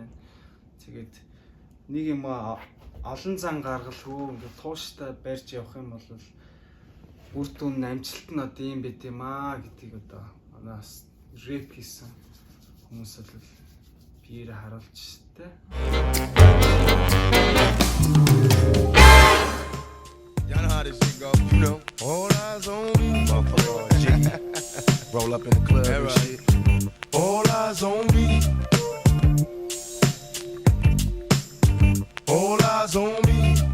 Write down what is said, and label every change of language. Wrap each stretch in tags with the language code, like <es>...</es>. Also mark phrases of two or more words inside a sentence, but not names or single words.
<mn>Тэгээд нэг юм олон зан гаргалгүй ингээд тууштай барьж явах юм бол бүр түн амжилт нь одоо юм байт юм аа гэдгийг одоо манаас рэп хийсэн хүмүүс бол биеэр харуулж штэ.</mn> <en>Y'all know how this shit go, you know. All eyes on me, motherfucker. G. Roll up in the club and shit. All eyes on me. All eyes on me.</en>